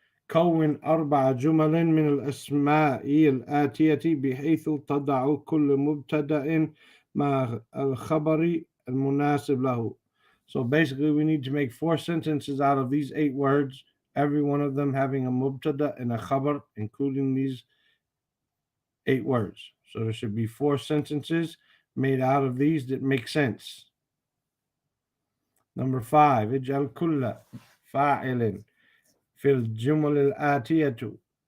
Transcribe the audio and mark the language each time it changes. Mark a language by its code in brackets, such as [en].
[ar] كون 4 جمل من الأسماء الآتية بحيث تضع كل مبتدأ مع الخبر المناسب له. [en] So basically we need to make 4 sentences out of these 8 words, every one of them having a mubtada and a khabar, including these 8 words. So there should be 4 sentences made out of these that make sense. Number 5. [ar] اجعل كل فاعل في الجمل الآتية.